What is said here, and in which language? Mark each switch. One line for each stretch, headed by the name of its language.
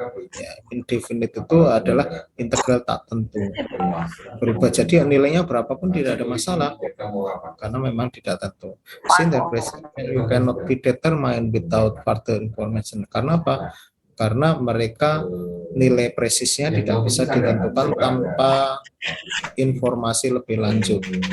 Indonesian: Ya, indefinite itu adalah integral tak tentu, berubah. Jadi nilainya berapapun tidak ada masalah karena memang tidak tentu.
English: Since the value cannot be determined without further information.
Indonesian: Karena apa? Karena mereka nilai presisnya tidak bisa ditentukan tanpa informasi lebih lanjut.